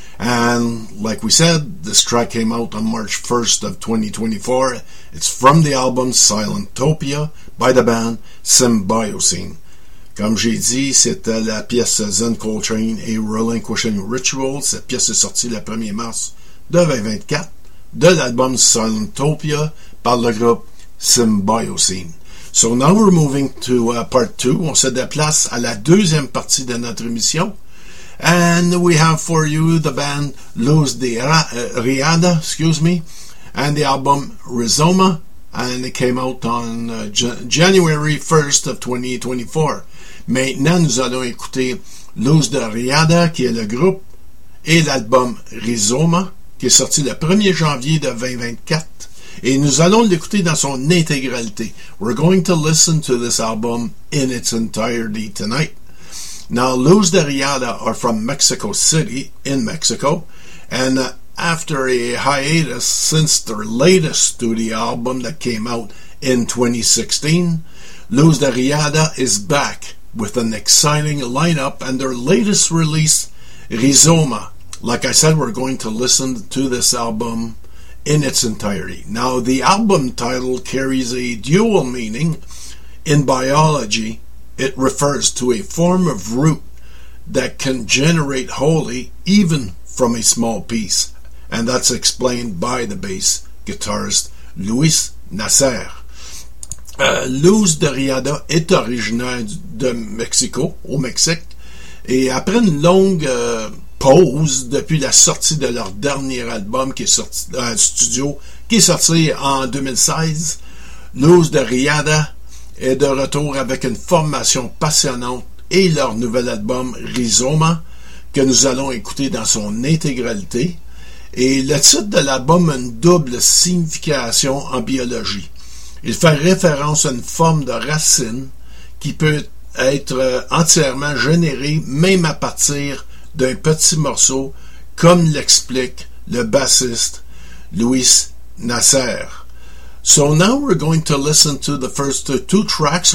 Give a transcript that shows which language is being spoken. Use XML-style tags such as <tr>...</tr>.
<en>And like we said, this track came out on March 1st of 2024. It's from the album Silentopia by the band Symbiocene.</en> <fr>Comme j'ai dit, c'était la pièce Zen Coltrane, A Relinquishing Ritual. Cette pièce est sortie le 1er mars de 2024 de l'album Silentopia par le groupe Symbiocene.</fr> <en>So now we're moving to part two.</en> <fr>On se déplace à la deuxième partie de notre émission.</fr> <en>And we have for you the band Luz de Riada, and the album Rizoma. And it came out on January 1st of 2024.</en> <fr>Maintenant, nous allons écouter Luz de Riada, qui est le groupe, et l'album Rizoma, qui est sorti le 1er janvier de 2024. Et nous allons l'écouter dans son intégralité.</fr> <en>We're going to listen to this album in its entirety tonight. Now, Luz de Riada are from Mexico City in Mexico. And after a hiatus since their latest studio album that came out in 2016, Luz de Riada is back with an exciting lineup and their latest release, Rizoma. Like I said, we're going to listen to this album in its entirety. Now, the album title carries a dual meaning. In biology, it refers to a form of root that can generate wholly even from a small piece, and that's explained by the bass guitarist Luis Nasser.</en> <fr>Luz de Riada est originaire de Mexico, au Mexique, et après une longue pause depuis la sortie de leur dernier album qui est sorti studio qui est sorti en 2016. Luz de Riada est de retour avec une formation passionnante et leur nouvel album Rizoma que nous allons écouter dans son intégralité. Et le titre de l'album a une double signification en biologie. Il fait référence à une forme de racine qui peut être entièrement générée même à partir d'un petit morceau, comme l'explique le bassiste Luis Nasser.</fr> <en>So now we're going to listen to the first two tracks.</en>